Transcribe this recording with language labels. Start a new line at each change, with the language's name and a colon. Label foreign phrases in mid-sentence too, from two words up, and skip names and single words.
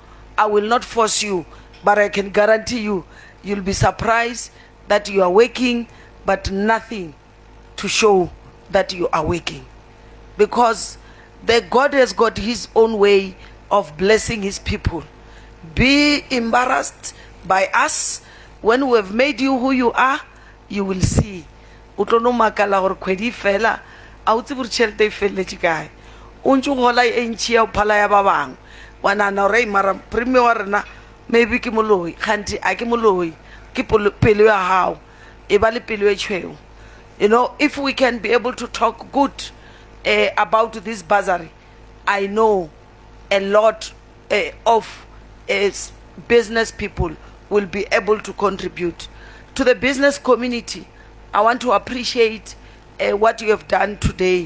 English: I will not force you, but I can guarantee you, you'll be surprised that you are working, but nothing to show that you are working. Because God has got his own way of blessing his people. Be embarrassed by us. When we have made you who you are, you will see.
Northern Sotho: Utlono makala gore kgwedi fela a utse bore tšhelete e feleletse kae o ntse gola e ntšhi ya phala ya ba bangwe wa nana gore mara premier wa rena maybe ke moloi kganti a ke moloi ke pelo ya gago e ba le pelo e tšhweu.
English: You know, if we can be able to talk good about this bursary, I know a lot of business people will be able to contribute. To the business community, I want to appreciate what you have done today.